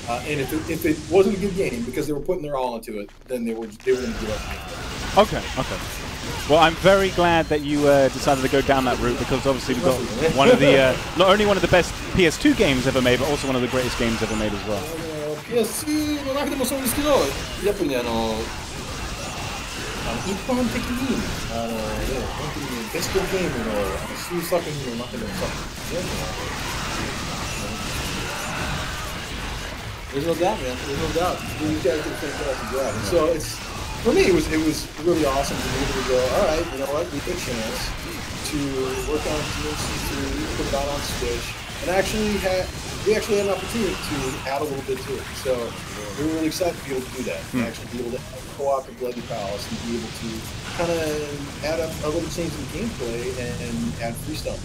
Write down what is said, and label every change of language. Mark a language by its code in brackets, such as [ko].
[en] And if it wasn't a good game because they were putting their all into it, then they were going to give up. Okay. Well, I'm very glad that you decided to go down that route because obviously we've got one of the not only one of the best PS2 games ever made, but also one of the greatest games ever made as well. [ja] PS2 の中でもそうですけど、やっぱりね一般的に本当にベストゲームの数作品の中でもさ、 [en] There's no doubt, man. There's no doubt. You guys did a fantastic job. So it's for me, it was really awesome to be able to go. All right, you know what? We get a chance to work on DMC3, put it out on Switch, and we actually had an opportunity to add a little bit to it. So we were really excited to be able to do that. And actually be able to co-op with Bloody Palace and be able to kind of add a little change in gameplay and add freestyle.